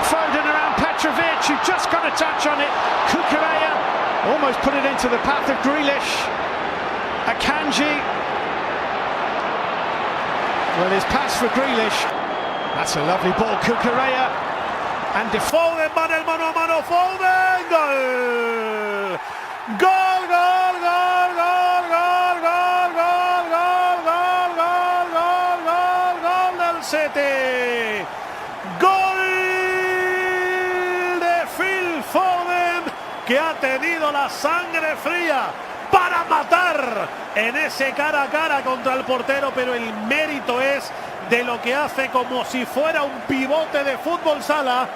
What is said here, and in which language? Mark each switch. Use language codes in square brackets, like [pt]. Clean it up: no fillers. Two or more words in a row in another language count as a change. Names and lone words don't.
[en] Foden around Petrovic, who just got a touch on it. Cucurella almost put it into the path of Grealish. Akanji. Well, his pass for Grealish. That's a lovely ball. Cucurella. And [es] Foden, mano a mano, Foden, gol! Gol, gol, gol, gol, gol, gol, gol, gol, gol, gol, gol, gol del City. Gol de Phil Foden, que ha tenido la sangre fría para matar en ese cara a cara contra el portero, pero el mérito es de lo que hace, como si fuera un pivote de fútbol sala.